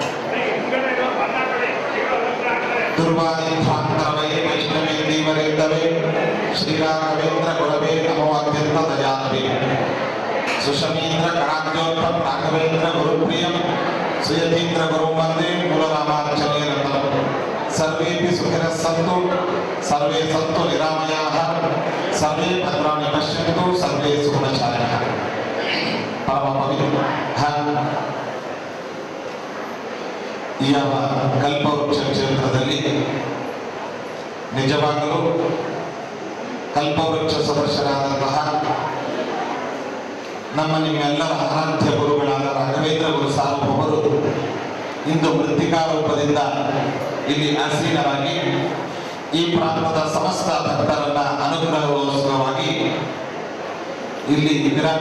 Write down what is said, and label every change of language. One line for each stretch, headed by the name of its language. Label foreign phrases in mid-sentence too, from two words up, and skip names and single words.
Sanskrit: ದುರ್ವಾದಿಧ್ವಾಂತರವೇ ವೈಷ್ಣವೇ ದೇವರೇಂದವೇ ಶ್ರೀರಾಘವೇಂದ್ರ ಗುರವೇ ನಮೋ ಅತ್ಯಂತ ದಯಾನವೇ ಸುಷಮೀಂದ್ರ ಕರಾಬ್ಜೋತ್ಥಂ ರಾಘವೇಂದ್ರ ಗುರುಪ್ರಿಯಂ ಸುಯತೀಂದ್ರ ಗುರು ವಂದೇ ಮೂಲರಾಮಾರ್ಚನೆ ರತಂ ಸರ್ವೇಪಿ ಸುಖಿನಃ ಸಂತು ಸರ್ವೇ ಸಂತು ನಿರಾಮಯಾಃ ಸರ್ವೇ ಭದ್ರಾಣಿ ಪಶ್ಯಂತು ಸರ್ವೇ ಸುಗುಣಚಾರಿಣಃ.
Kannada: ಪರಮ ಪವಿತ್ರ ಈ ಕಲ್ಪವೃಕ್ಷ ಕ್ಷೇತ್ರದಲ್ಲಿ ನಿಜವಾಗಲೂ ಕಲ್ಪವೃಕ್ಷ ಸದಸ್ಯರಾದಂತಹ ನಮ್ಮ ನಿಮ್ಮೆಲ್ಲರ ಆರಾಧ್ಯ ಗುರುಗಳಾದ ರಾಘವೇಂದ್ರ ಗುರು ಸಾರ್ವಭೌಮರು ಇಂದು ಮೃತ್ತಿಕಾ ರೂಪದಿಂದ ಇಲ್ಲಿ ಆಸೀನರಾಗಿ ಈ ಪ್ರಾಂತದ ಸಮಸ್ತ ಭಕ್ತರನ್ನ ಅನುಗ್ರಹಗೋಸ್ಕರವಾಗಿ ಇಲ್ಲಿ ವಿರಾಜ.